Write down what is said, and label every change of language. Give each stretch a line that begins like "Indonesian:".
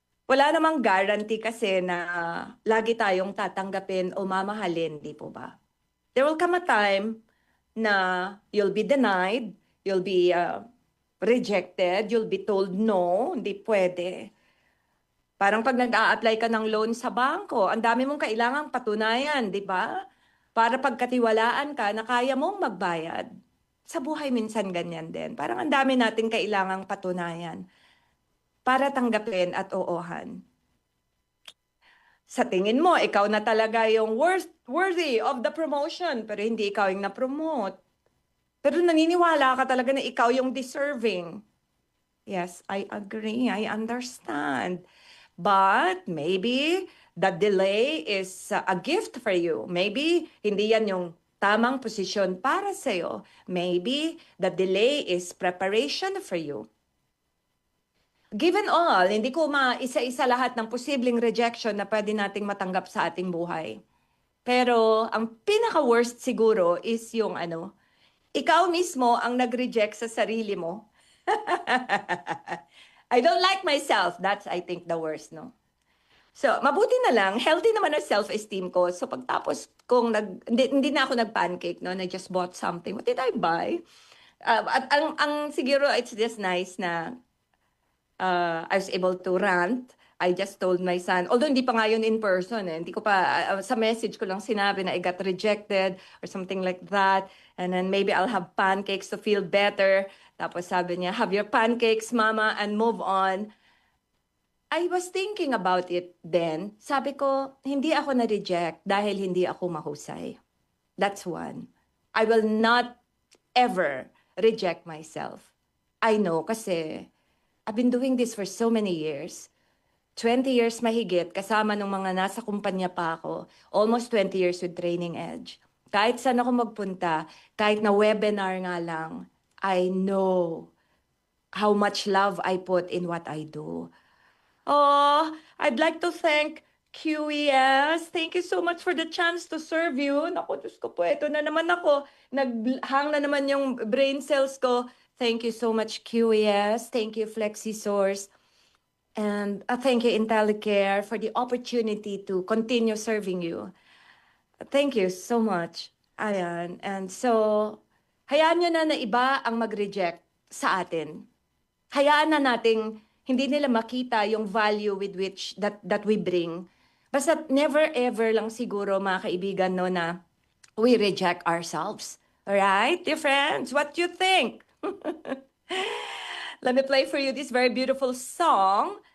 Filipino: Wala namang guarantee kasi na lagi tayong tatanggapin o mamahalin, di po ba?
English: There will come a time na you'll be denied, you'll be rejected, you'll be told no,
Filipino: hindi pwede. Parang pag nag-a-apply ka ng loan sa bangko, ang dami mong kailangang patunayan, di ba? Para pagkatiwalaan ka na kaya mong magbayad. Sa buhay minsan ganyan din. Parang ang dami nating kailangang patunayan para tanggapin at oohan. Sa tingin mo, ikaw na talaga yung
English: worthy of the promotion,
Filipino: pero hindi ikaw yung na-promote. Pero naniniwala ka talaga na ikaw yung deserving.
English: Yes, I agree. I understand. But maybe the delay is a gift for you.
Filipino: Maybe hindi yan yung tamang posisyon para sa'yo.
English: Maybe the delay is preparation for you. Given all,
Filipino: hindi ko maisa-isa lahat ng posibleng rejection na pwede nating matanggap sa ating buhay. Pero ang pinaka-worst siguro is yung ikaw mismo ang nag-reject sa sarili mo.
English: I don't like myself. That's, I think, the worst, no? So,
Filipino: mabuti na lang,
English: healthy naman ang self-esteem ko. So,
Filipino: pagtapos hindi na ako nag-pancake,
English: no? I just bought something. What did I buy?
Filipino: At ang siguro,
English: it's just nice na I was able to rant. I just told my son, although
Filipino: hindi pa nga yun
English: in person,
Filipino: hindi ko pa, sa message ko lang sinabi na
English: I got rejected or something like that. And then maybe I'll have pancakes to feel better.
Filipino: Tapos sabi niya,
English: have your pancakes, mama, and move on. I was thinking about it then.
Filipino: Sabi ko, hindi ako na-reject dahil hindi ako mahusay.
English: That's one. I will not ever reject myself. I know kasi I've been doing this for so many years.
Filipino: 20 years mahigit, kasama ng mga nasa kumpanya pa ako.
English: Almost 20 years with Training Edge.
Filipino: Kahit saan ako magpunta, kahit na webinar nga lang,
English: I know how much love I put in what I do. Oh, I'd like to thank QES. Thank you so much for the chance to serve you.
Filipino: Naku, Diyos ko po, ito na naman ako. Naghang na naman yung
English: brain cells ko. Thank you so much, QES. Thank you, FlexiSource. And thank you, IntelliCare, for the opportunity to continue serving you. Thank you so much. Ayan.
Filipino: And so, hayaan nyo na iba ang mag-reject sa atin. Hayaan na nating hindi nila makita yung
English: value with which that we bring.
Filipino: Basta
English: never ever
Filipino: lang siguro, mga kaibigan, no, na
English: we reject ourselves. Alright, dear friends, what do you think? Let me play for you this very beautiful song.